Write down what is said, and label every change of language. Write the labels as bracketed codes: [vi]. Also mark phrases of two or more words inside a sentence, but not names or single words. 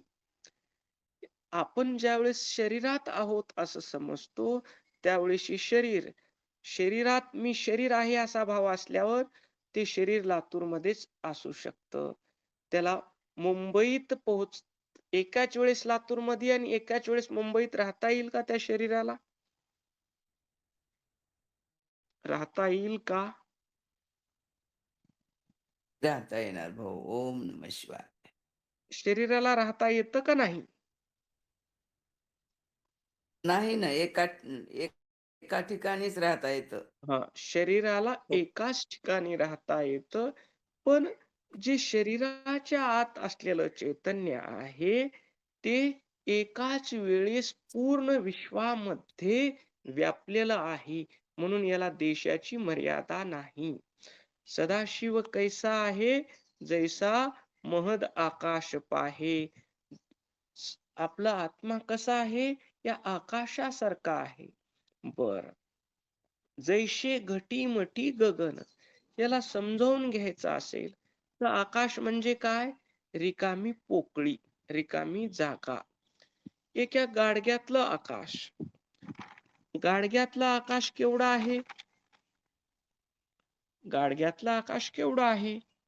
[mr] आपण ज्यावेळेस शरीरात आहोत असं समजतो, त्यावेळेस शरीरात मी शरीर आहे असा भाव असल्यावर ते शरीर लातूरमध्येच असू शकतं. त्याला मुंबईत एकाच वेळेस लातूरमध्ये आणि एकाच वेळेस मुंबईत राहता येईल का त्या शरीराला? राहता येईल का? राहता येणार भाऊ. [sa] ओम नमः शिवाय. [mr] शरीराला राहता येतं का नाही? नाही ना, एका ठिकाणीच राहता येतं. हा, शरीराला हो. एकाच ठिकाणी राहता येतं. पण जे शरीराच्या आत असलेलं चैतन्य आहे, ते एकाच वेळेस पूर्ण विश्वामध्ये व्यापलेलं आहे. म्हणून याला देशाची मर्यादा नाही. सदाशिव कैसा आहे, जैसा महद आकाश पाहे. आपला आत्मा कसा आहे? या आकाशासारखा आहे. बर, जैसे घटी मटी गगन, याला समजावून घ्यायचं असेल तर आकाश म्हणजे काय? रिकामी पोकळी, रिकामी जागा. एका गाडग्यातलं आकाश. गाडग्यातलं आकाश केवढं आहे? गाडग्यातलं आकाश केवढं आहे?